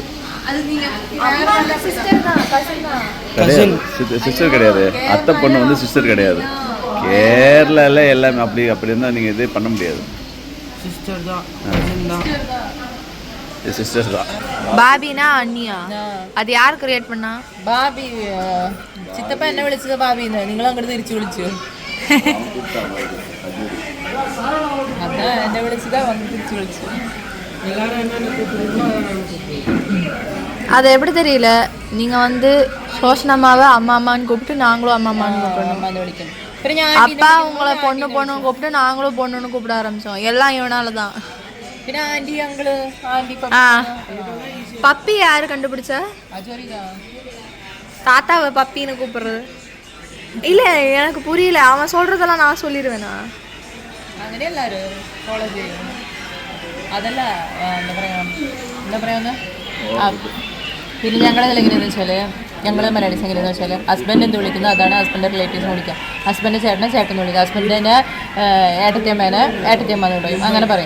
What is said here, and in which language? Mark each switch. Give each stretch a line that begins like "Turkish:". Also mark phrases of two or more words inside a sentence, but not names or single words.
Tamil: அது நீங்க அம்மா சிஸ்டர் தான், கசின் தான் கிடையாது, சிஸ்டர் கிடையாது. அத்தை பொண்ணு வந்து சிஸ்டர் கிடையாது. கேரளால எல்லாமே அப்படி இருந்தால் நீங்கள் இதே பண்ண முடியாது. சிஸ்டர் தான். சிஸ்டர் தான். பாபினா அண்ணியா? அது யார் கிரியேட் பண்ணா?
Malayalam: ബാബി. ചിത്തപ്പ എന്നെ വിളിച്ചത് ബാബിന്ന്, നിങ്ങൾ അങ്ങോട്ട് തിരിച്ചു വിളിച്ചു. അതാ എന്നെ വിളിച്ചതാ, വന്ന് തിരിച്ചു വിളിച്ചു.
Tamil: அது எப்படி தெரியல, நீங்க வந்து சோஷனம்மாவை அம்மா அம்மான்னு கூப்பிட்டு நாங்களும் அம்மா அம்மான்னு கூப்பிடணும்.
Malayalam: അമ്മാന്ന് വിളിക്കണം. പിന്നെ ഞാൻ
Tamil: அப்பா உங்களை பொண்ணு பொண்ணுன்னு கூப்பிட்டு நாங்களும் பொண்ணுன்னு கூப்பிட ஆரம்பிச்சோம். எல்லாம் இவனால தான்.
English: പിന്നെ aunty uncle aunty
Tamil: பப்பி யாரு கண்டுபிடிச்சா? தாத்தாவை பப்பின்னு கூப்பிடுறது இல்ல, எனக்கு புரியல. அவன் சொல்றதெல்லாம் நான் சொல்லிடுவேனா?
Malayalam: അങ്ങനെ എല്ലാവരും ഫോളോ ചെയ്യും. അതല്ല എന്താ പറയാ പിന്നെ ഞങ്ങളതിൽ എങ്ങനെയാണെന്ന് വെച്ചാൽ, ഞങ്ങൾ മലയാളീസ് എങ്ങനെയാണെന്ന് വെച്ചാൽ, ഹസ്ബൻഡ് എന്ത് വിളിക്കുന്നു അതാണ് ഹസ്ബൻഡിൻ്റെ റിലേറ്റീവ്സിനെ വിളിക്കുക. ഹസ്ബൻഡ് ചേട്ടനെ ചേട്ടൻ വിളിക്കുക, ഹസ്ബൻഡിൻ്റെ ഏട്ടത്തിയമ്മേനെ ഏട്ടത്തിയമ്മ എന്ന് പറയും, അങ്ങനെ പറയും.